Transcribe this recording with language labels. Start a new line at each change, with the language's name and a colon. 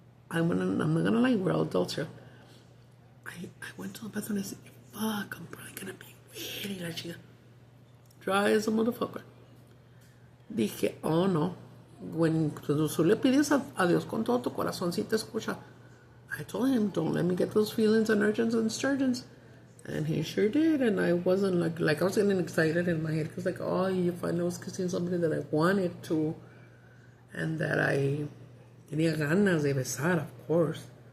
English: I'm not gonna lie, we're all adults here. I went to the bathroom and I said, fuck, I'm probably gonna be really
Spanish: la chica.
English: Dry as a motherfucker.
Spanish: Dije,
English: oh no.
Spanish: When tú le pides a Dios con todo tu corazón, si te escucha.
English: I told him, don't let me get those feelings and urges and sturgeons. And he sure did. And I wasn't like I was getting excited in my head. Because like, oh, if I was kissing somebody that I wanted to. And that I
Spanish: tenía ganas de besar,
English: of course.